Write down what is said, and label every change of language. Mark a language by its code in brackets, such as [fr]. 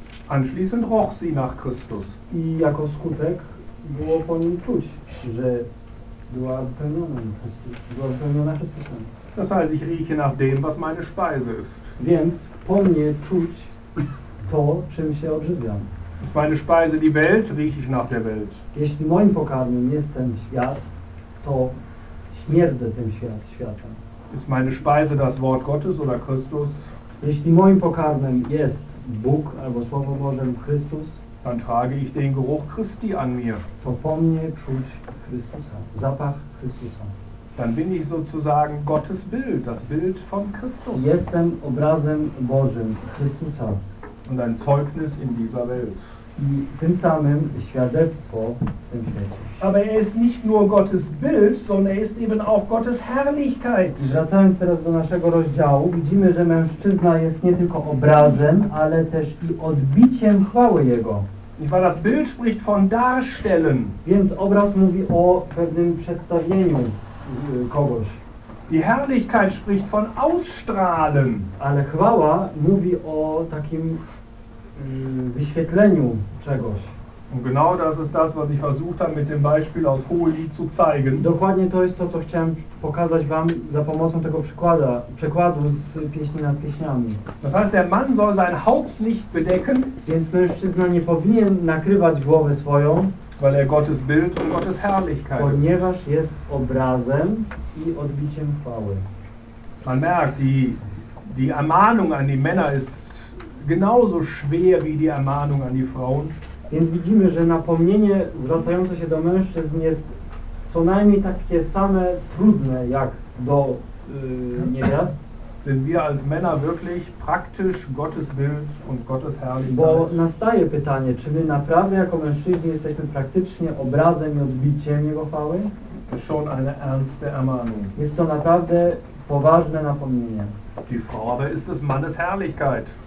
[de] Anschließend roch sie nach Christus. [pl] I jako skutek było po nim czuć, że była wypełniona Chrystusem. [de] Das heißt, ich rieche nach dem, was meine Speise ist. [pl] Więc po mnie czuć to, czym się odżywiam. [de] Ist meine Speise die Welt, rieche ich nach der Welt. [pl] Jeśli moim pokarmem jest ten świat, to śmierdzę tym światem. [de] Ist meine Speise das Wort Gottes oder Christus? [pl] Jeśli moim pokarmem jest Bóg albo Słowo Boże lub Chrystus, [de] dann trage ich den Geruch Christi an mir. [pl] To po mnie czuć Chrystusa, zapach Chrystusa. [de] Dann bin ich sozusagen Gottes Bild, das Bild von Christus. [pl] Jestem obrazem Bożym, Chrystusa. [de] Und ein Zeugnis in dieser Welt. [pl] I tym samym świadectwo w tym świecie. [de] Aber er ist nicht nur Gottes Bild, sondern er ist eben auch Gottes Herrlichkeit. [pl] I wracając teraz do naszego rozdziału, widzimy, że mężczyzna jest nie tylko obrazem, ale też i odbiciem chwały Jego. [de] Nicht wahr, das Bild spricht von darstellen. [pl] Więc obraz mówi o pewnym przedstawieniu kogoś. [de] Die Herrlichkeit spricht von ausstrahlen. [pl] Ale chwała mówi o takim wyświetleniu czegoś. [de] Und genau das ist das, was ich versucht habe mit dem Beispiel aus Hohelied zu zeigen. [pl] Dokładnie to jest to, co chciałem pokazać wam za pomocą tego przekładu z Pieśni nad Pieśniami. [de] Das heißt, der Mann soll sein Haupt nicht bedecken, [pl] więc mężczyzna nie powinien nakrywać głowy swoją, [de] weil er Gottes Bild und Gottes Herrlichkeit ist. [pl] Ponieważ jest obrazem i odbiciem chwały. [de] Man merkt, die Ermahnung an die Männer ist genauso schwer wie die Ermahnung an die Frauen. [pl] Więc widzimy, że napomnienie zwracające się do mężczyzn jest co najmniej takie same trudne jak do niewiast. [de] Denn wir als Männer wirklich praktisch Gottes Bild und Gottes Herrlichkeit. [pl] Bo nastaje pytanie, czy my naprawdę jako mężczyźni jesteśmy praktycznie obrazem i odbiciem Jego chwały? [de] Schon eine ernste Ermahnung. [pl] Jest to naprawdę poważne napomnienie. [de] Die Frau aber ist des Mannes Herrlichkeit.